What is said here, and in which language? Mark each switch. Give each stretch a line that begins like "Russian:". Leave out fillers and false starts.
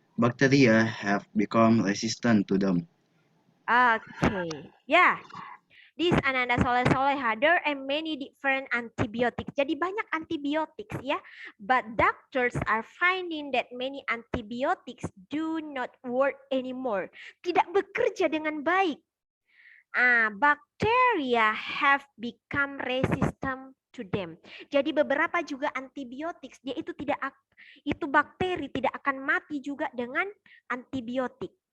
English: Bacteria have become resistant to them. Okay. Yeah. This Ananda Soleh Soleha, there are many different antibiotics.
Indonesian: Jadi banyak antibiotics ya.
English: But doctors are finding that many antibiotics do not work anymore.
Indonesian: Tidak bekerja dengan baik.
English: Bacteria have become resistant to them.
Indonesian: Jadi beberapa juga antibiotik dia itu bakteri tidak akan mati juga dengan antibiotik.